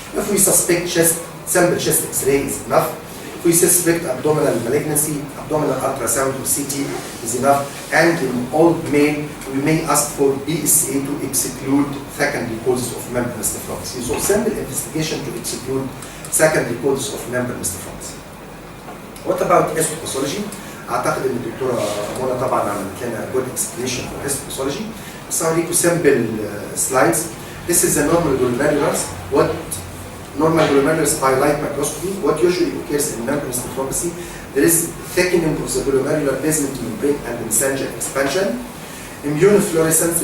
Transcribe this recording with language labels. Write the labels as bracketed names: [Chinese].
[English] If we suspect sample chest X-ray is enough. If we suspect abdominal malignancy, abdominal ultrasound or CT is enough. And in old male, we may ask for BSA to exclude secondary causes of membranous nephropathy. So sample investigation to exclude secondary causes of membranous nephropathy. What about histopathology? [Arabic] اعتقد ان الدكتوره منى طبعا عملت لنا [English] good explanation for histopathology. [Arabic] بس هوريكم [English] sample slides. This is the normal glomerulus. What normal glomerulus by light microscopy? What usually occurs in membranous nephropathy? There is thickening of the glomerular basement membrane and mesangial expansion. Immunofluorescence.